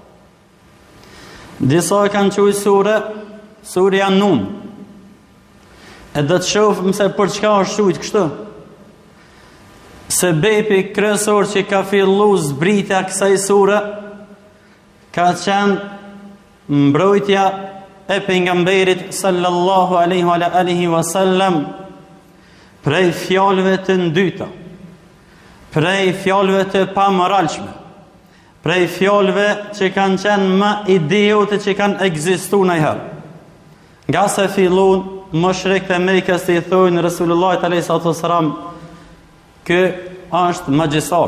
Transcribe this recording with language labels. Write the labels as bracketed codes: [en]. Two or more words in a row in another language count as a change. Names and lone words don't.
[sq] Disa e kanë quajtur surja Nun. E do të shohim se për çka është thujt kështu. Sebepi kryesor që ka filluar zbritja kësaj sure ka qenë mbrojtja e pejgamberit [ar] صلى الله عليه وعلى آله وسلم [sq] prej fjalëve të ndyta, prej fjalëve të pamoralshme, prej fjalëve që kanë qenë më idiote që kanë ekzistuar ndonjëherë. Nga se fillon mushrikët e Mekës I thonë Resulullahit [ar] عليه الصلاة والسلام [sq] që është magjistar.